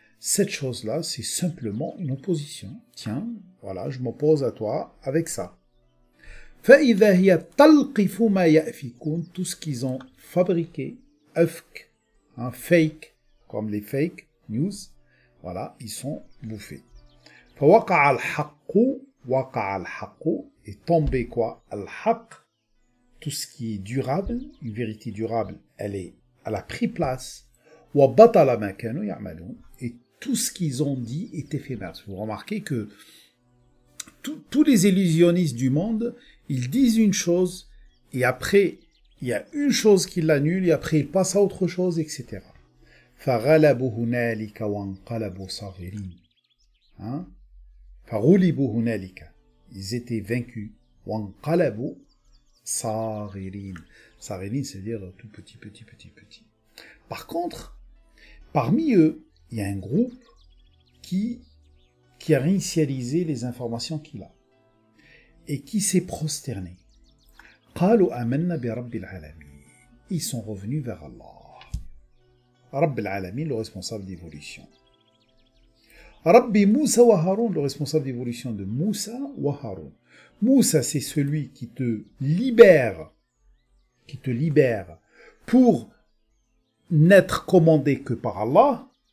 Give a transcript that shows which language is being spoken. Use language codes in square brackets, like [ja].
[fr] Cette chose-là, c'est simplement une opposition. Tiens, voilà, je m'oppose à toi avec ça. [ar] فَإِذَا هِيَ تَلْقِفُ مَا يَأْفِكُونَ, [fr] tout ce qu'ils ont fabriqué, afk, fake, comme les fake news, voilà, ils sont bouffés. [ar] فَوَقَعَ الْحَقُّ, وَقَعَ الْحَقُّ, [fr] et tombé quoi? Al-haq, tout ce qui est durable, une vérité durable, elle a pris place. [ar] وَبَطَلَ مَا كَانُوا يَعْمَلُونَ, [fr] et tout ce qu'ils ont dit est éphémère. Vous remarquez que tous les illusionnistes du monde, ils disent une chose, et après, il y a une chose qui l'annule, et après, ils passent à autre chose, etc. [ar] فَغَلَبُوا هُنَالِكَ وَانْقَلَبُوا صَاغِرِينَ. فَغُلِبُوا هُنَالِكَ, [fr] ils étaient vaincus. [ar] وَانْقَلَبُوا صَاغِرِينَ. [fr] صَاغِرِينَ, c'est-à-dire tout petit. Par contre, parmi eux, il y a un groupe qui a réinitialisé les informations qu'il a et qui s'est prosterné. [ar] قالوا آمنا برب العالمين. [fr] Ils sont revenus vers Allah. Rabb al-Alamin, le responsable d'évolution. Rabbi Moussa wa Haroun, le responsable d'évolution de Moussa wa Haroun. Moussa, c'est celui qui te libère pour n'être commandé que par Allah.